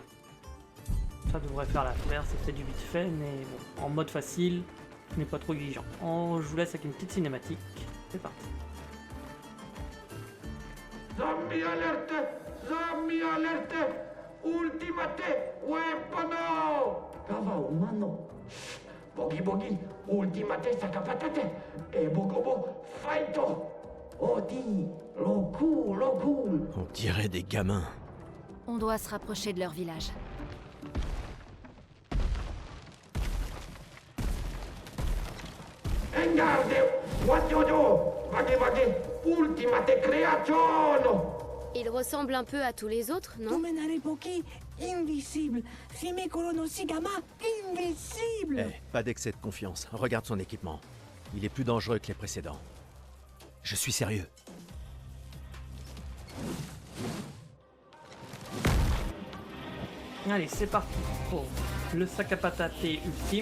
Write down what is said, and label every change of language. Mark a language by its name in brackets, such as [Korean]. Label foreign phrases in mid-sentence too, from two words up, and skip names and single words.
[French] Ça devrait faire l'affaire, c'est peut-être du vite fait, mais bon, en mode facile, mais pas trop exigeant. Je vous laisse avec une petite cinématique. c'est parti. Zombie alerte! Zombie alerte! Ultimate weapono! Kava umano. Bogi bogi, ultimate sakapatate. E bogobo, faito! Odi, loku, loku. On dirait des gamins. On doit se rapprocher de leur village. Engarde! [English] What you do? Vaghi vaghi, ultimate creazione! [French] Il ressemble un peu à tous les autres, non? Domenare Poki, invisible. Sime Colono Sigama, invisible. Eh, pas d'excès de confiance. Regarde son équipement. Il est plus dangereux que les précédents. Je suis sérieux. Allez, c'est parti pour le sac à patates ultime.